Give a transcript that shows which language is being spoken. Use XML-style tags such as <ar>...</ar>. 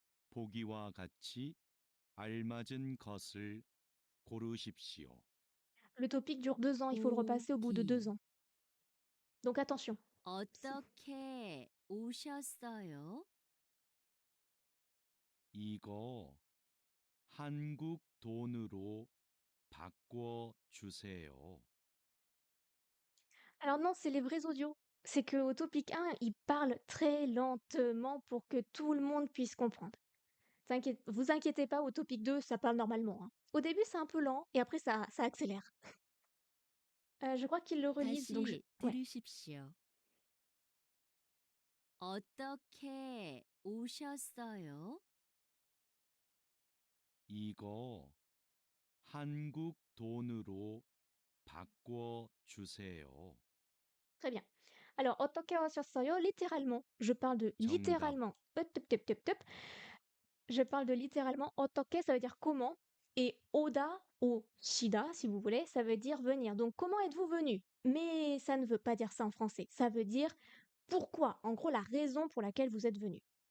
<ko>보기와 같이 알맞은 것을 고르십시오.</ko> <fr>Le topic dure 2 ans, il faut le repasser au bout de 2</fr> <ko>보기.</ko> <fr>ans. Donc attention.</fr> <ko>어떻게 오셨어요? 이거 한국 돈으로 바꿔 주세요.</ko> <fr>Alors non, c'est les vrais audios. C'est qu'au topic 1, il parle très lentement pour que tout le monde puisse comprendre. Vous inquiétez pas, au topic 2, ça parle normalement, hein. Au début, c'est un peu lent et après, ça accélère. Je crois qu'ils le relisent, donc</fr> <ko>다시</ko> <fr>ouais.</fr> <ko>들으십시오. 어떻게 오셨어요? 이거 한국 돈으로 바꿔 주세요.</ko> <fr>Très bien.</fr> <ko>Alors, 어떻게 하셨어요?</ko> <fr>Littéralement. Je parle de</fr> <ko>정답.</ko> <fr>littéralement. Tup, tup, tup, tup. Je parle de littéralement. 어떻게, ça veut dire comment. Et oda ou shida, si vous voulez, ça veut dire venir. Donc, comment êtes-vous venu? Mais ça ne veut pas dire ça en français. Ça veut dire pourquoi. En gros, la raison pour laquelle vous êtes venu.</fr>